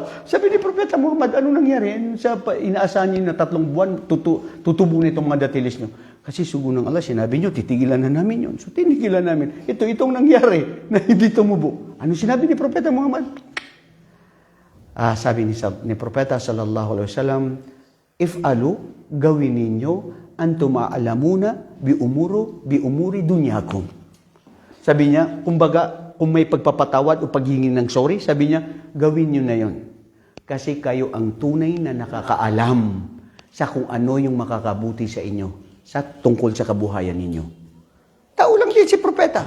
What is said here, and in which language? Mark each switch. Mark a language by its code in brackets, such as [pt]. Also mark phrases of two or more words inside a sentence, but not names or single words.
[tl] Sabi ni Propeta Muhammad, anong nangyari? Sa inaasahan niyo na 3 buwan, tutubo nitong mga datiles niyo. Kasi sugo ng Allah, sinabi niyo, titigilan na namin yun. So tinigilan namin. Itong nangyari na hindi tumubo. Ano sinabi ni Propeta Muhammad? Sabi ni Propeta [ar] صلى الله عليه وسلم, [tl] if'alu, gawin ninyo, [ar] أنتم أعلم بأمور دنياكم. [tl] Sabi niya, kumbaga, kung may pagpapatawad o paghingi ng sorry, sabi niya, gawin niyo na yon. Kasi kayo ang tunay na nakakaalam sa kung ano yung makakabuti sa inyo sa tungkol sa kabuhayan ninyo. Tao lang din si propeta.